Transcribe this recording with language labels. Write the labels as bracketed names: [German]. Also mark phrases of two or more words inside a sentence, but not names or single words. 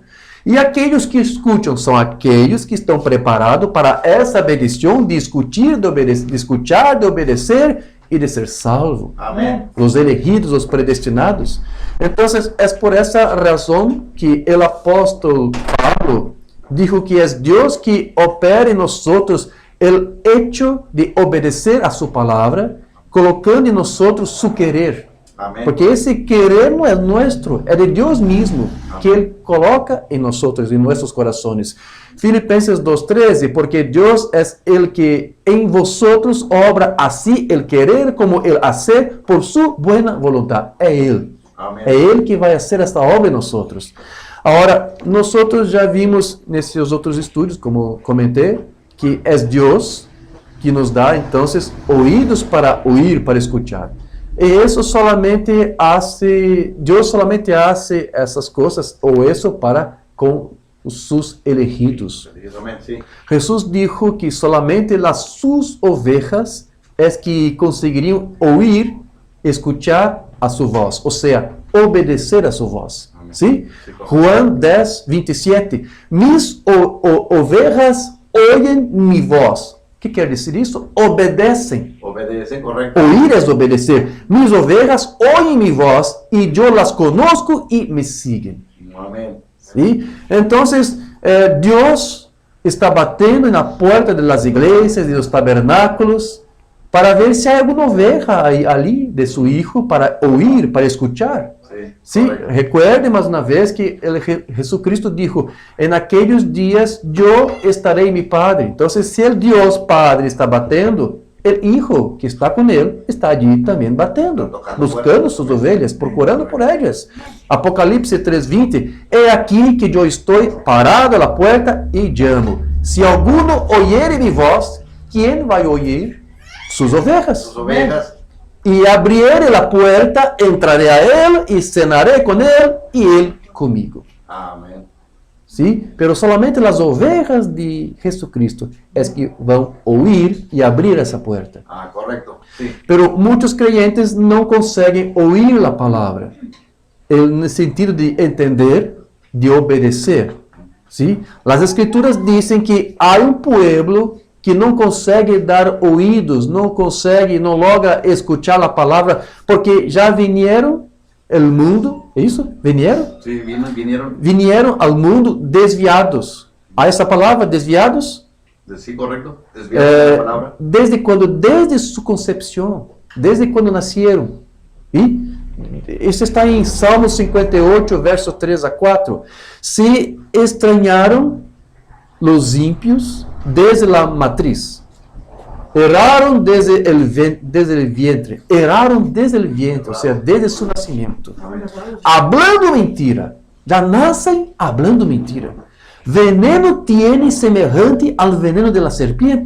[Portuguese] E aqueles que escutam são aqueles que estão preparados para essa bendição de escutar, de obedecer e de ser salvo. Amém. Os elegidos, os predestinados. Então, é por essa razão que o apóstolo Pablo dijo que é Deus que opera em nós o hecho de obedecer a sua palavra, colocando em nós su querer. Amém. Porque esse querer não é nosso, é de Deus mesmo, que Ele coloca em nós, em nossos corações. [Spanish] Filipenses 2:13, porque [Portuguese] Deus é [Spanish] el que em vosotros obra assim el querer como el hacer por su buena voluntad. [Portuguese] É Ele. Amém. É Ele que vai fazer esta obra em nós. Agora, nós já vimos nesses outros estudos, como comentei, que é Deus que nos dá, então, ouvidos para ouvir, para escutar. E isso solamente Deus [Spanish] solamente hace [Portuguese] essas coisas, ou isso para com os seus elegidos. Jesus disse que solamente as suas ovelhas é que conseguiriam ouvir, escutar a sua voz, ou seja, obedecer a sua voz. [Spanish] ¿Sí? Juan 10:27. Mis ovelhas oyen mi voz. [Portuguese] O que quer dizer isso? Obedecem. [Spanish] Obedece, correcto. Oír es obedecer. Mis ovejas oyen mi voz y yo las conozco y me siguen. Amén. ¿Sí? Entonces, Dios está batendo en la puerta de las iglesias, de los tabernáculos, para ver si hay alguna oveja ali de su hijo para oír, para escuchar. Sí, Sí, recuerde más una vez que Jesucristo dijo, en aquellos días yo estaré en mi Padre. Entonces, si el Dios Padre está batendo, el Hijo que está con él está allí también batendo, buscando sus ovelhas, procurando por ellas. Apocalipse 3:20, he aquí que yo estoy parado a la puerta y llamo. Si alguno oyere mi voz, ¿quién va a oír? Sus ovejas. Sus ovejas. Y abriere la puerta, entraré a él y cenaré con él y él conmigo. Amén. ¿Sí? Pero solamente las ovejas de Jesucristo es que van a oír y abrir esa puerta. Ah, correcto. Sí. Pero muchos creyentes no consiguen oír la palabra, en el sentido de entender, de obedecer. ¿Sí? Las escrituras dicen que hay un pueblo que [Portuguese] não consegue dar ouvidos, não consegue, não [Spanish] logra escuchar [Portuguese] a palavra, [Spanish] porque já vinieron el mundo, [Portuguese] é isso? [Spanish] Vinieron? Sí, vinieron. Vinieron al mundo desviados. [Portuguese] ¿Há essa palavra, desviados? [Spanish] Sí, correcto. Desviados la palabra. [Portuguese] Desde quando? Desde su concepção, desde quando nasceram. E isso está em Salmo 58, versos 3 a 4. [Spanish] Se extrañaram los ímpios desde la matriz. Erraron desde el vientre. Erraron desde el vientre, o sea, desde su nacimiento. Hablando mentira. Ya nacen hablando mentira. Veneno tiene semejante al veneno de la serpiente.